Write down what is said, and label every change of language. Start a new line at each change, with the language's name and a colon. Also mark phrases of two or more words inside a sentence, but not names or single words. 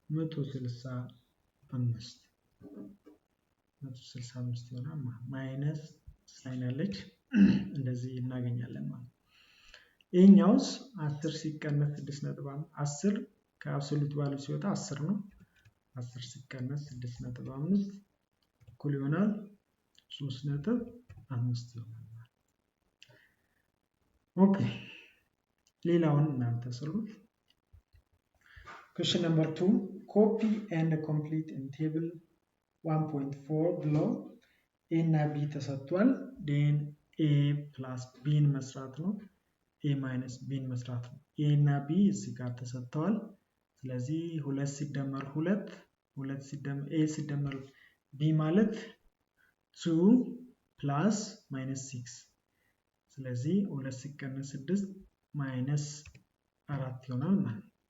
Amharic: 165 ይሆናል ማይነስ ሳይን አለች እንደዚህ እናገኛለን ማለት ይሄኛውስ 10 ሲቀነስ 6.5 10 ከአብሶሉት ቫልዩ ሲወጣ 10 ነው 10 ሲቀነስ 6.5 እኩል ይሆናል
English: 3.5
Amharic: ይሆናል ኦኬ ሌላውን እናንተ ስሩት
English: question number 2 copy and complete in table
Amharic: 1.4
English: below a
Amharic: እና b ተሰጥቷል
English: then a plus b
Amharic: መስራት ነው
English: a minus b
Amharic: መስራት ነው a እና b እዚህ ጋር ተሰጥተዋል ስለዚህ 2 ሲደመር 2 2 ሲደመር a ሲደመር b ማለት 2
English: plus minus
Amharic: 6 ስለዚህ 2 ሲቀነስ 6 minus 4 ይሆናል ማለት